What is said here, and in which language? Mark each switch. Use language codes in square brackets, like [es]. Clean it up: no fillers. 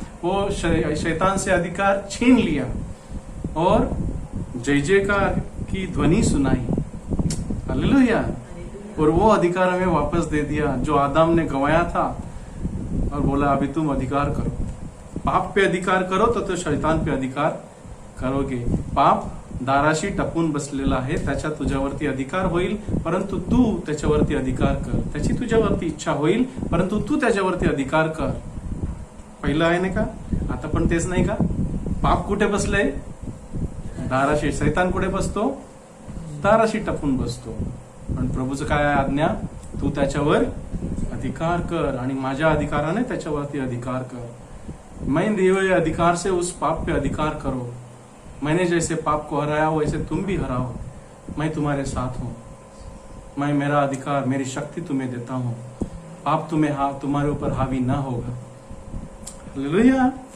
[hi] वो शैतान से अधिकार छीन लिया और जय जयकार की ध्वनि सुनाई। हालेलुया। और वो अधिकार हमें वापस दे दिया जो आदम ने गंवाया था, और बोला अभी तुम अधिकार करो, पाप पे अधिकार करो तो शैतान पे अधिकार करोगे। [mr] पाप दाराशी टपून बसलेला आहे, त्याच्या तुझ्यावरती अधिकार होईल, परंतु तू त्याच्यावरती अधिकार कर। त्याची तुझ्यावरती इच्छा होईल, परंतु तू त्याच्यावरती अधिकार कर। पहिलं आहे नाही का? आता पण तेच नाही का? पाप कुठे बसलंय? दाराशी। शैतान कुठे बसतो? दाराशी टपून बसतो। पण प्रभूचं काय आहे आज्ञा? तू त्याच्यावर अधिकार कर आणि माझ्या अधिकाराने त्याच्यावरती अधिकार कर। [hi] मैं दिए हुए अधिकार से उस पाप पे अधिकार करो। मैंने जैसे पाप को हराया वैसे तुम भी हराओ। मैं तुम्हारे साथ हूं। मैं मेरा अधिकार, मेरी शक्ति तुम्हें देता हूं। पाप तुम्हारे ऊपर हावी ना होगा। हालेलुया।